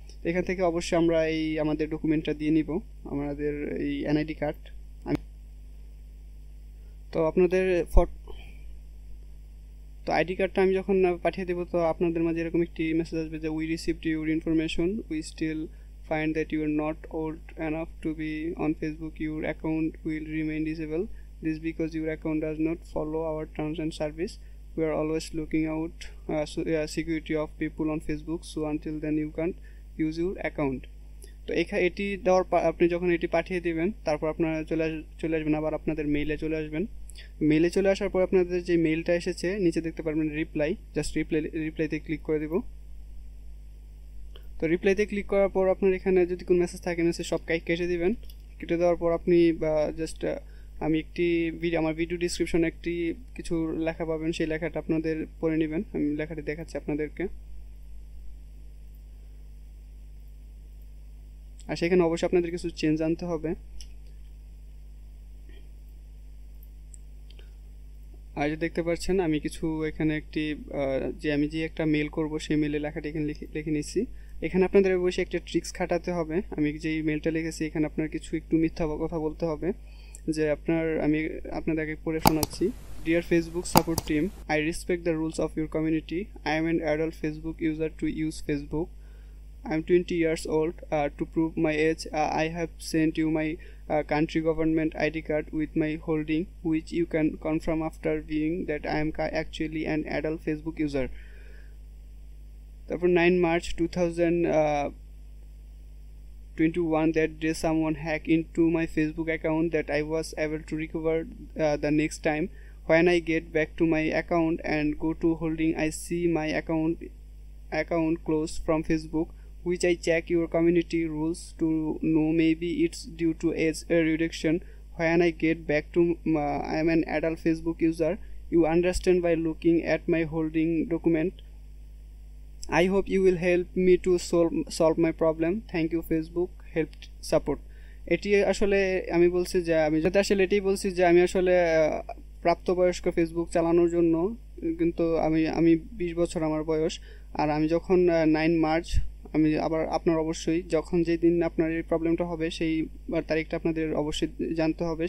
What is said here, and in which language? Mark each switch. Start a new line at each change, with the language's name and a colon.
Bangla: তো এখান থেকে অবশ্যই আমরা এই আমাদের ডকুমেন্টটা দিয়ে নিব, আমাদের এই এনআইডি কার্ড। তো আপনাদের তো আইডি কার্ডটা আমি যখন পাঠিয়ে দেবো, তো আপনাদের মাঝে এরকম একটি মেসেজ আসবে যে
English: We received your information, we still find that you are not old enough to be on Facebook. Your account will remain disabled. This because your account does not follow our terms and service. We are always looking out security of people on Facebook, so until then you can't use your account.
Bangla: তো এটি দেওয়ার আপনি যখন এটি পাঠিয়ে দিবেন, তারপর আপনারা চলে আসবেন আবার আপনাদের মেইলে চলে আসবেন। মেইলে চলে আসার পর আপনাদের যে মেইলটা এসেছে নিচে দেখতে পারবেন রিপ্লাই, জাস্ট রিপ্লাইতে ক্লিক করে দিব। তো রিপ্লাইতে ক্লিক করার পর আপনার এখানে যদি কোনো মেসেজ থাকে মেসেজ সব কেটে দিবেন। কেটে দেওয়ার পর আপনি জাস্ট আমি আমার ভিডিও ডিসক্রিপশনে কিছু লেখা পাবেন, সেই লেখাটা আপনাদের পড়ে নেবেন। আমি লেখাটি দেখাচ্ছি আপনাদেরকে। আর সেখানে অবশ্যই আপনাদের কিছু চেঞ্জ আনতে হবে। আর যে দেখতে পাচ্ছেন আমি কিছু এখানে আমি যে একটা মেল করব সেই মেলের লেখাটি এখানে লিখে নিচ্ছি। এখানে আপনাদের অবশ্যই একটা ট্রিক্স খাটাতে হবে। আমি যে মেলটা লিখেছি এখানে আপনার একটু মিথ্যা কথা বলতে হবে, যে আমি আপনাদেরকে পড়ে শোনাচ্ছি।
English: Dear Facebook support team, I respect the rules of your community. I am an adult Facebook user to use Facebook. I'm 20 years old. To prove my age, I have sent you my country government ID card with my holding, which you can confirm after viewing that I am actually an adult Facebook user. Therefore, 9 March 2021, that day someone hacked into my Facebook account that I was able to recover the next time. When I get back to my account and go to holding, I see my account closed from Facebook, which I check your community rules to know maybe it's due to age reduction. When I get back to I am an adult Facebook user, you understand by looking at my holding document. I hope you will help me to solve my problem. Thank you Facebook help support.
Bangla: এটি আসলে আমি বলছি যে এটাই বলছি যে আমি আসলে প্রাপ্তবয়স্ক ফেসবুক চালানোর জন্য, কিন্তু আমি 20 বছর আমার বয়স। আর আমি যখন 9 মার্চ আমি আবার আপনার অবশ্যই যখন যেই দিন আপনার এই প্রবলেমটা হবে সেই তারিখটা আপনাদের অবশ্যই জানতে হবে।